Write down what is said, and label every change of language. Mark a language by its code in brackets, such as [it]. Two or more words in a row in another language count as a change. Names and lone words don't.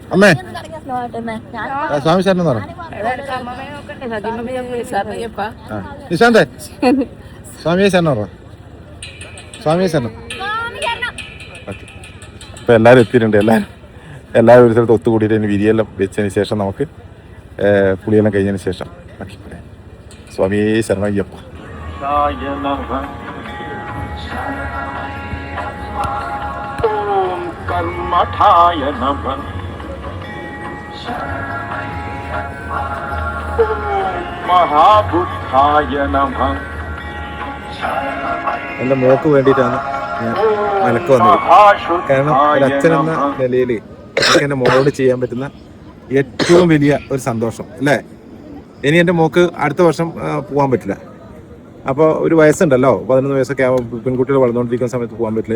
[ml] അമ്മേ സ്വാമി ശരണം എന്ന് പറ. നിശാന്തേ സ്വാമിയെ ശരണം പറ. സ്വാമിയെ ശരണം. ഓക്കെ, അപ്പോൾ എല്ലാവരും എത്തിയിട്ടുണ്ട്. എല്ലാവരും ഒരു സ്ഥലത്ത് ഒത്തുകൂടിയിട്ട് ഇനി വിരിയെല്ലാം വെച്ചതിന് ശേഷം നമുക്ക് പുളിയെല്ലാം കഴിഞ്ഞതിന് ശേഷം സ്വാമിയെ ശരണം അയ്യപ്പ. [sa] कर्मठाय नमः महाबुद्धाय नमः. [ml] എൻ്റെ മോക്ക് വേണ്ടിയിട്ടാണ് ഞാൻ മനക്ക് വന്നത്. കാരണം ഒരു അച്ഛനെന്ന നിലയിൽ എനിക്ക് എൻ്റെ മോളോട് ചെയ്യാൻ പറ്റുന്ന ഏറ്റവും വലിയ ഒരു സന്തോഷം അല്ലേ. ഇനി എൻ്റെ മോക്ക് അടുത്ത വർഷം പോകാൻ പറ്റില്ല. അപ്പോൾ ഒരു വയസ്സുണ്ടല്ലോ, 11 വയസ്സൊക്കെ ആകുമ്പോൾ പെൺകുട്ടികൾ വളർന്നുകൊണ്ടിരിക്കുന്ന സമയത്ത് പോകാൻ പറ്റില്ല.